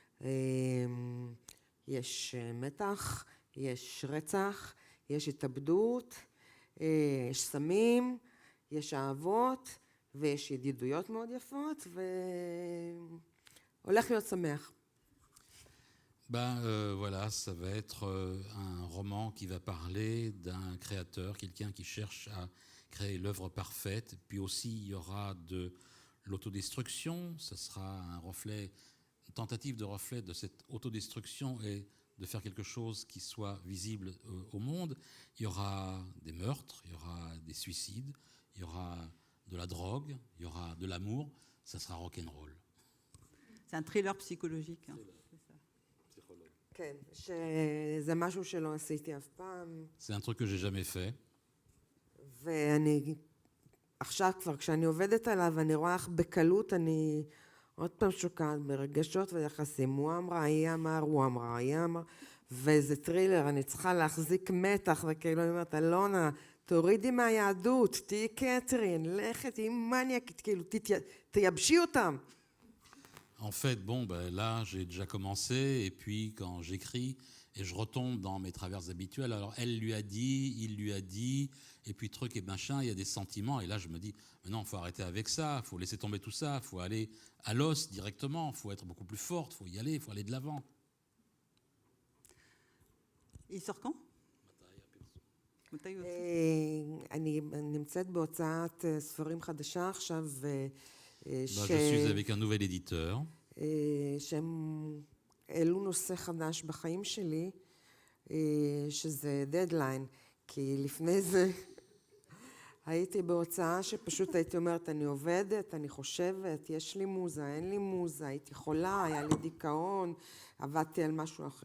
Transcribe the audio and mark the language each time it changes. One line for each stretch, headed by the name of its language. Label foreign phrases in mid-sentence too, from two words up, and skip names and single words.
Hebrew: יש מתח, יש רצח, יש התאבדות, יש סמים, יש אהבות ויש ידידויות מאוד יפות והולך להיות שמח.
French: Voilà, ça va être un roman qui va parler d'un créateur, quelqu'un qui cherche à créer l'œuvre parfaite. Puis aussi, il y aura de l'autodestruction. Ça sera un reflet, une tentative de reflet de cette autodestruction et de faire quelque chose qui soit visible au monde. Il y aura des meurtres, il y aura des suicides, il y aura de la drogue, il y aura de l'amour. Ça sera rock'n'roll. C'est un thriller psychologique. Hein.
Hebrew: כן, שזה משהו שלא עשיתי אף פעם.
French: C'est un truc que j'ai jamais fait.
Hebrew: ואני, עכשיו כבר כשאני עובדת עליו, אני רואה איך בקלות אני עוד פעם שוקעת ברגשות ויחסים. הוא אמרה, היא אמר, הוא אמרה, היא אמר, וזה טרילר, אני צריכה להחזיק מתח, וכאילו אני אומרת, אלונה, תורידי מהיהדות, תהי קטרין, לכת, תהי מניאקית, כאילו, תייבשי אותם.
French: En fait, là, j'ai déjà commencé, et puis quand j'écris, et je retombe dans mes travers habituels, alors elle lui a dit, il lui a dit, et puis truc et machin, il y a des sentiments, et là je me dis, mais non, il faut arrêter avec ça, il faut laisser tomber tout ça, il faut aller à l'os directement, il faut être beaucoup plus forte, il faut y aller, il faut aller de l'avant. Il sort quand?
Hebrew: אני נמצאת בהוצאת ספרים חדשה עכשיו,
French: Je suis avec un nouvel éditeur.
Hebrew: שהם העלו נושא חדש בחיים שלי, שזה דדליין, כי לפני זה הייתי בהוצאה שפשוט הייתי אומרת, אני עובדת, אני חושבת, יש לי מוזה, אין לי מוזה, הייתי חולה, היה לי דיכאון, עבדתי על משהו אחר.